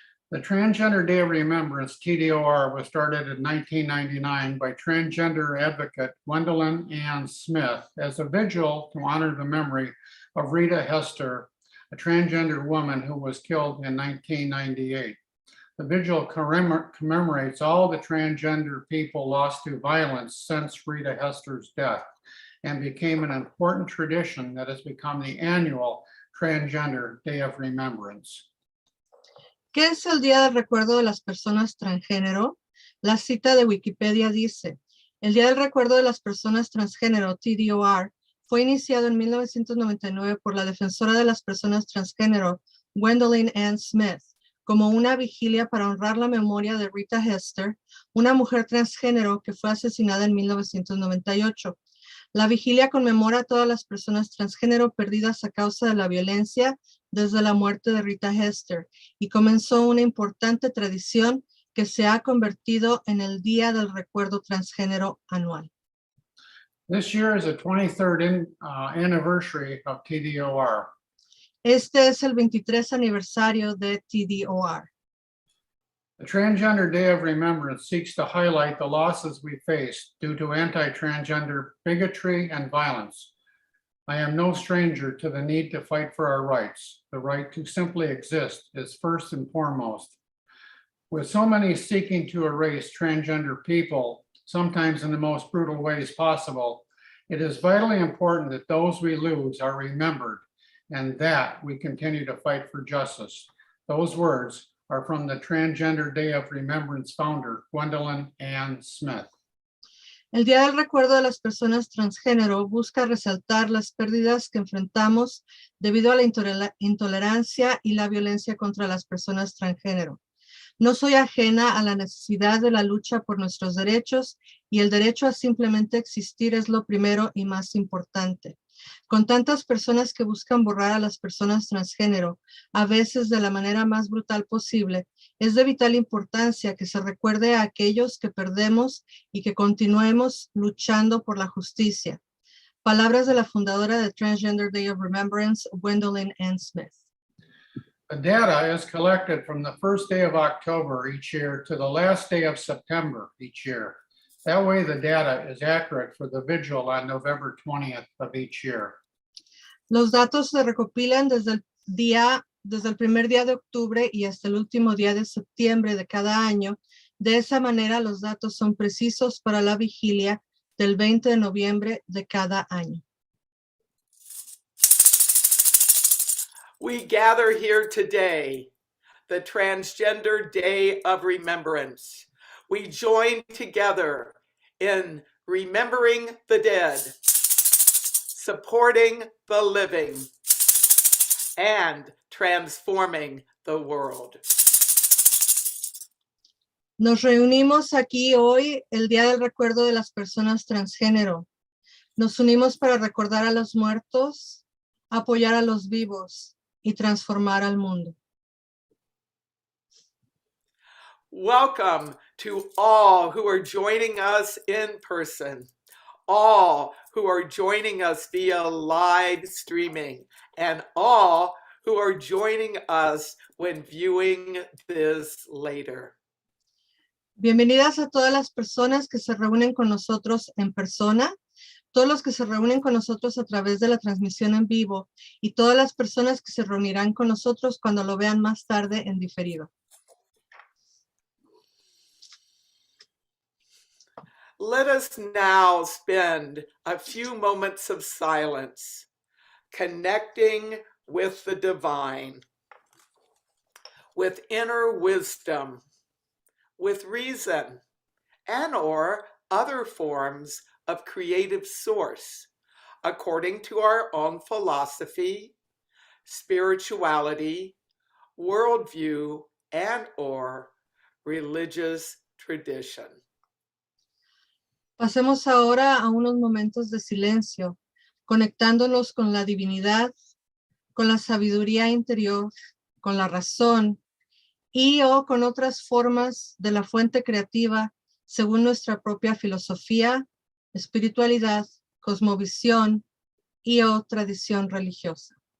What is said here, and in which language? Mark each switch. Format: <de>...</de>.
<en>The Transgender Day of Remembrance, TDOR, was started in 1999 by transgender advocate Gwendolyn Ann Smith as a vigil to honor the memory of Rita Hester, a transgender woman who was killed in 1998. The vigil commemorates all the transgender people lost to violence since Rita Hester's death, and became an important tradition that has become the annual Transgender Day of Remembrance.</en> <es>¿Qué es el Día del Recuerdo de las Personas Transgénero? La cita de Wikipedia dice, el Día del Recuerdo de las Personas Transgénero, TDOR, fue iniciado en 1999 por la defensora de las personas transgénero, Gwendolyn Ann Smith, como una vigilia para honrar la memoria de Rita Hester, una mujer transgénero que fue asesinada en 1998. La vigilia conmemora a todas las personas transgénero perdidas a causa de la violencia desde la muerte de Rita Hester y comenzó una importante tradición que se ha convertido en el Día del Recuerdo Transgénero anual.</es> <en>This year is the 23rd anniversary of TDOR.</en> <es>Este es el 23 aniversario de TDOR.</es> <en>The Transgender Day of Remembrance seeks to highlight the losses we face due to anti-transgender bigotry and violence. I am no stranger to the need to fight for our rights. The right to simply exist is first and foremost. With so many seeking to erase transgender people, sometimes in the most brutal ways possible, it is vitally important that those we lose are remembered and that we continue to fight for justice. Those words are from the Transgender Day of Remembrance founder, Gwendolyn Ann Smith.</en> <es>El Día del Recuerdo de las Personas Transgénero busca resaltar las pérdidas que enfrentamos debido a la intolerancia y la violencia contra las personas transgénero. No soy ajena a la necesidad de la lucha por nuestros derechos y el derecho a simplemente existir es lo primero y más importante. Con tantas personas que buscan borrar a las personas transgénero, a veces de la manera más brutal posible, es de vital importancia que se recuerde a aquellos que perdemos y que continuemos luchando por la justicia. Palabras de la fundadora de Transgender Day of Remembrance, Gwendolyn Ann Smith.</es> <en>The data is collected from the first day of October each year to the last day of September each year. That way the data is accurate for the vigil on November 20th of each year.</en> <es>Los datos se recopilan desde el primer día de octubre y hasta el último día de septiembre de cada año. De esa manera los datos son precisos para la vigilia del 20 de noviembre de cada año.</es> <en>We gather here today, the Transgender Day of Remembrance. We join together in remembering the dead, supporting the living, and transforming the world.</en> <es>Nos reunimos aquí hoy, el Día del Recuerdo de las Personas Transgénero. Nos unimos para recordar a los muertos, apoyar a los vivos y transformar al mundo.</es> <en>Welcome to all who are joining us in person, all who are joining us via live streaming, and all who are joining us when viewing this later.</en> <es>Bienvenidas a todas las personas que se reúnen con nosotros en persona, todos los que se reúnen con nosotros a través de la transmisión en vivo y todas las personas que se reunirán con nosotros cuando lo vean más tarde en diferido.</es> <en>Let us now spend a few moments of silence, connecting with the divine, with inner wisdom, with reason, and/or other forms of creative source, according to our own philosophy, spirituality, worldview, and/or religious tradition.</en> <es>Pasemos ahora a unos momentos de silencio, conectándonos con la divinidad, con la sabiduría interior, con la razón y o con otras formas de la fuente creativa según nuestra propia filosofía, espiritualidad, cosmovisión y o tradición religiosa.</es>